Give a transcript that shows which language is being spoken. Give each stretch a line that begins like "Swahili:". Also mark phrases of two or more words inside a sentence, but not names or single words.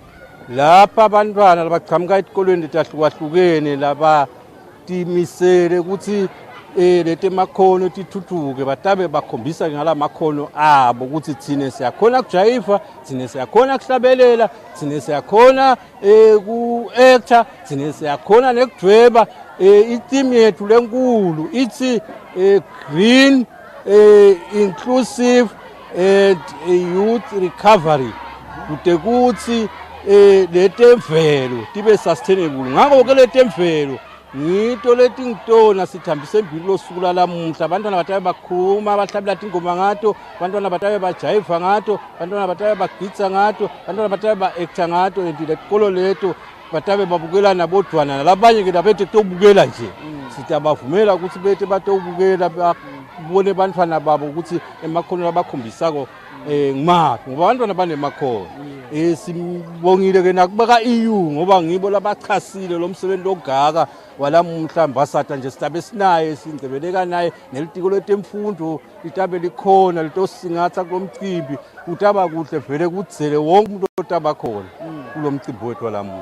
Swati: lapha abantwana labaqhamuka etikolweni letahlukahlukene laba timisele ukuthi lete makhono tithuthuke batabe bakhombisa ngala makhono abo ukuthi thine siyakhona kujayiva thine siyakhona kuhlabelela thine siyakhona ku-actor thine siyakhona nekudweba iteam yethu lenkulu ithi green
English: inclusive and youth recovery
Swati: kude kuthi letemvelo tibe sustainable ngakho-ke letemvelo ngito letingitona sithambise embili losuku lalamuhla abantwana batabe bakhuluma bahlabela tingoma ngato abantwana batabe bajayiva ngato abantwana batabe bagitsa ngato abantwana batabe ba-acta ngato and letikolo leto batabe babukela nabodwana nalabanye-ke labete kutobukela nje sitabavumela ukuthi bete batobukela babone bantwana babo ukuthi emakhono labakhombisako ngimaphi ngoba abantwana banemakhono sibongile-ke nakubeka EU ngoba ngibo labachasile lo msebenzi ogaka walamuhla mbasata nje sitabe sinaye singcebeleka naye nelitiko letemfundo litabe likhona litosingatha kulomcimbi utaba kuhle vele kudzele wonke umuntu otaba khona kulo mcimbi wethu walamuhla.